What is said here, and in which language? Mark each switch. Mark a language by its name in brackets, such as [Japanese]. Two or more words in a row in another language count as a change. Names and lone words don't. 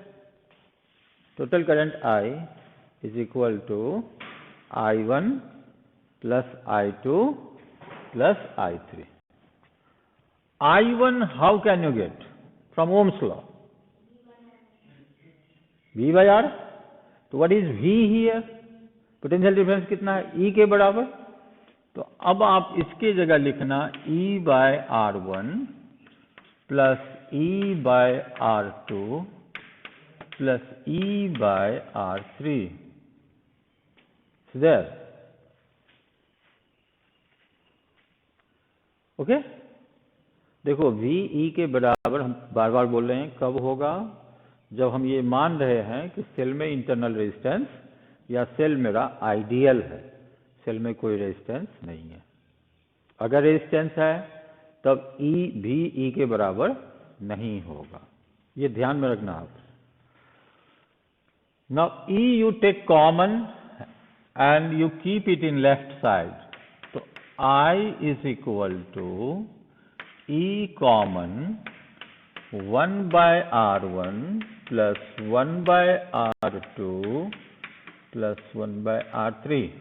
[English] Total current I is equal to I1 plus I2 plus I3. I1 how can you get? From Ohm's law. V by R. तो what is V here? [Hindi] पोटेंशियल डिफरेंस कितना है? E के बराबर. तो अब आप इसकी जगह लिखना [English] E by R1 plus E by R2 plus E by R3. So there. Okay? [Hindi] देखो V E के बराबर हम बार बार बोल रहे हैं, कब होगा? जब हम ये मान रहे हैं कि सेल में [English] internal resistance [Hindi] या सेल मेरा आइडियल है, सेल में कोई रेजिस्टेंस नहीं है. अगर रेजिस्टेंस है तब E भी E के बराबर नहीं होगा. ये ध्यान में रखना आप. [English] Now E you take common and you keep it in left side. तो I is equal to E common 1 by R1 plus 1 by R2 plus 1 by R3.